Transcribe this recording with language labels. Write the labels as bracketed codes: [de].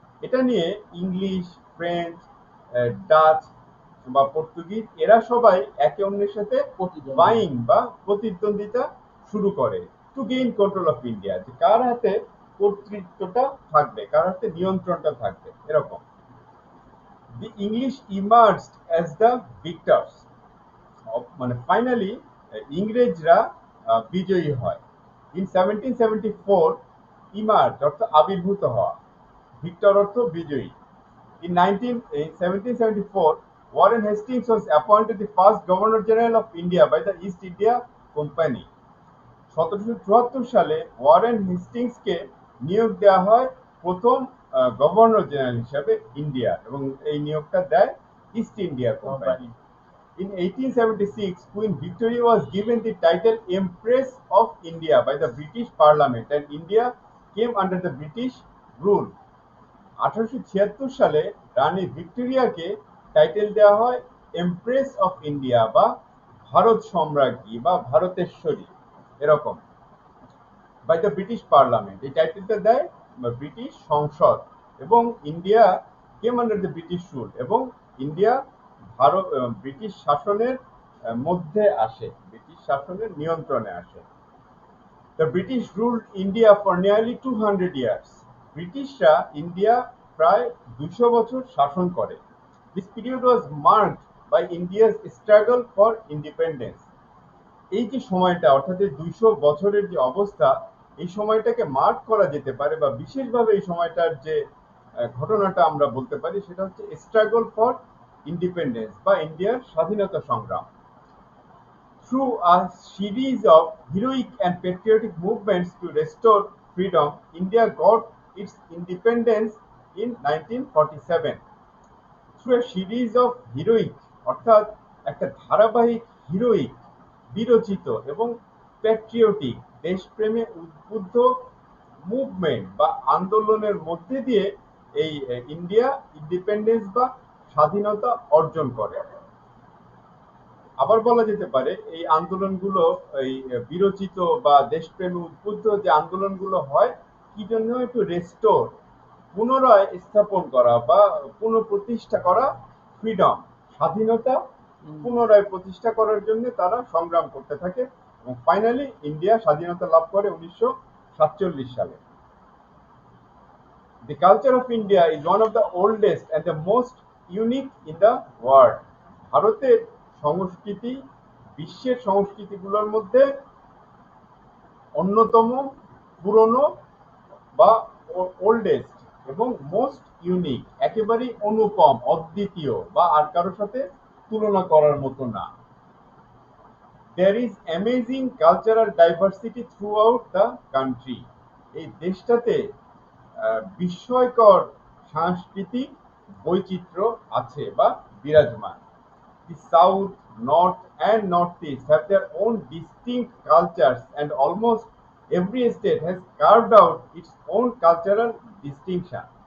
[bn] এটা নিয়ে English, French, Dutch বা পর্তুগিজ এরা সবাই একে অন্যের সাথে বাইং বা প্রতিদ্বন্দ্বিতা শুরু করে [en] to gain control of India, [bn] যে কার হাতে কর্তৃত্বটা থাকবে, কার হাতে নিয়ন্ত্রণটা থাকবে, এরকম। [en] the English emerged as the victors, [bn] মানে ফাইনালি ইংরেজরা বিজয়ী হয়। ইন 1774 ইমার্জ অর্থ আবির্ভূত হওয়া, ভিক্টর অর্থ বিজয়ী। [en] In 1774, Warren Hastings was appointed the first Governor General of India by the East India Company. [bn] 1774 সালে ওয়ারেন হেস্টিংসকে নিয়োগ দেওয়া হয় প্রথম গভর্নর জেনারেল হিসাবে ইন্ডিয়া, এবং এই নিয়োগটা দেয় east India company. [en] In 1876, Queen Victoria was given the title Empress of India by the British Parliament, and India came under the British rule. [bn] 1876 সালে রানী ভিক্টোরিয়াকে টাইটেল দেওয়া হয় এমপ্রেস অফ ইন্ডিয়া বা ভারত সম্রাজ্ঞী বা ভারতেশ্বরী, এরকম, [en] By the British parliament. [bn] এই টাইটেলটা দেয় British সংসদ, এবং [en] India came under the British rule, [bn] এবং ইন্ডিয়া ভারত ব্রিটিশ শাসনের মধ্যে আসে, ব্রিটিশ শাসনের নিয়ন্ত্রণে আসে। [en] The British ruled India for nearly 200 years. [bn] ব্রিটিশরা ইন্ডিয়া প্রায় 200 বছর শাসন করে। [en] This period was marked by India's struggle for independence. [bn] এই যে সময়টা, অর্থাৎ 200 বছরের যে অবস্থা, এই সময়টাকে মার্ক করা যেতে পারে বা বিশেষভাবে এই সময়টার যে ঘটনাটা আমরা বলতে পারি, সেটা হচ্ছে [en] struggle for independence [bn] বা ইন্ডিয়ার স্বাধীনতা সংগ্রাম। [en] Through a series of heroic and patriotic movements to restore freedom, India got its independence in 1947. Through a series of heroic, [bn] অর্থাৎ একটা ধারাবাহিক হিরোইক, বিরচিত এবং প্যাট্রিয়টিক দেশপ্রেমে উদ্বুদ্ধ মুভমেন্ট বা আন্দোলনের মধ্যে দিয়ে এই ইন্ডিয়া ইন্ডিপেন্ডেন্স বা স্বাধীনতা অর্জন করে। আবার বলা যেতে পারে এই আন্দোলনগুলো, এই বিরচিত বা দেশপ্রেমে উদ্বুদ্ধ যে আন্দোলনগুলো হয়, কি জন্য? একটু রেস্টোর, পুনরায় স্থাপন করা বা পুনঃপ্রতিষ্ঠা করা ফ্রিডম, স্বাধীনতা পুনরায় প্রতিষ্ঠা করার জন্য তারা সংগ্রাম করতে থাকে এবং ফাইনালি ইন্ডিয়া স্বাধীনতা লাভ করে 1947 সালে। [en] The culture of India is one of the oldest and the most unique in the world. [bn] ভারতের সংস্কৃতি বিশ্বের সংস্কৃতিগুলোর মধ্যে অন্যতম, পুরনো বা ওল্ডেস্ট এবং [en] most unique, [bn] একেবারেই অনুপম, অদ্বিতীয় বা আর কারোর সাথে তুলনা করার মতো না। [en] There is amazing cultural diversity throughout the country. [bn] এই দেশটাতে বিস্ময়কর সাংস্কৃতিক বৈচিত্র্য আছে বা বিরাজমান। [en] The south, north and northeast have their own distinct cultures and almost every state has carved out its own cultural distinction.